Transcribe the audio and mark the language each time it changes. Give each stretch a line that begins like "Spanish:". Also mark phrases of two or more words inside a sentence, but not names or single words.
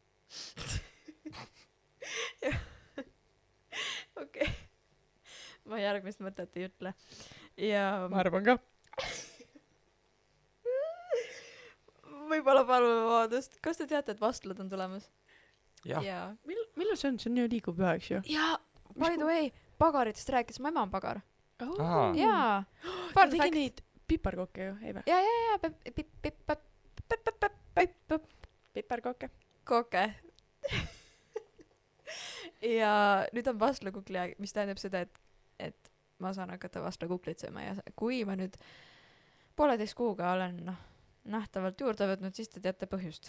Estonian: Okei. Ma järgmist mõtet ei ütle. Ja ma arvan ka. Võib-olla palume vaadust. Kas te teate, et vastlad on tulemas? Jah. Millal see on? See on ju liigu püha, eks ju? Jaa,
English: by the way,
Estonian: pagaritest rääkis, mu ema on pagar. Jaa. Ta tegi neid piparkokke ju, ei või? Jaa, piparkokke. Kokke. Ja nüüd on vastlakukli aeg, mis tähendab seda, et ma saan hakata vastlakuklit sööma ja kui ma nüüd 1,5 kuuga olen nähtavalt juurde võtnud, siis te teate põhjust.